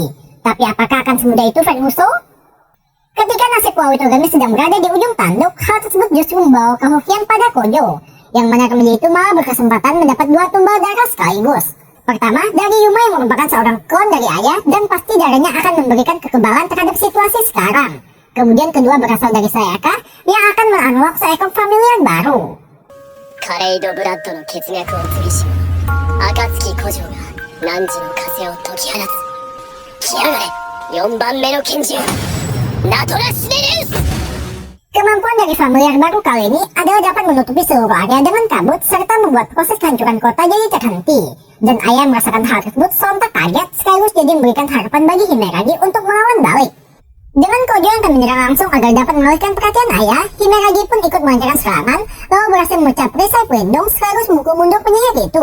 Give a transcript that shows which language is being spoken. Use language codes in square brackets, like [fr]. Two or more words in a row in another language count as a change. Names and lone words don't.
[id] Tapi apakah akan semudah itu Ferguson? Ketika nasib Pulau Utogami sedang berada di ujung tanduk, hal tersebut justru membawa kehokian pada Kojo, yang mana remaja itu malah berkesempatan mendapat 2 tumbal darah sekaligus. Pertama, dari Yuma yang merupakan seorang klon dari Aya dan pasti darahnya akan memberikan kekebalan terhadap situasi sekarang. Kemudian kedua berasal dari Sayaka yang akan menunlock seekor familiar baru. [ja] カレイドブラッドの血脈を継ぎし暁古城が汝の風を解き放つ。来やがれ4番目の拳銃ナトラシネレウス。 [id] Kemampuan dari familiar baru kali ini adalah dapat menutupi seluruh area dengan kabut serta membuat proses kehancuran kota jadi terhenti. Dan Aya merasakan hal tersebut sontak kaget sekaligus jadi memberikan harapan bagi Himeragi untuk melawan balik. Dengan Kojo yang akan menyerang langsung agar dapat mengalihkan perhatian Aya, Himeragi pun ikut melancarkan serangan lalu berhasil memecah perisai pelindung sekaligus memukul mundur penyihir itu.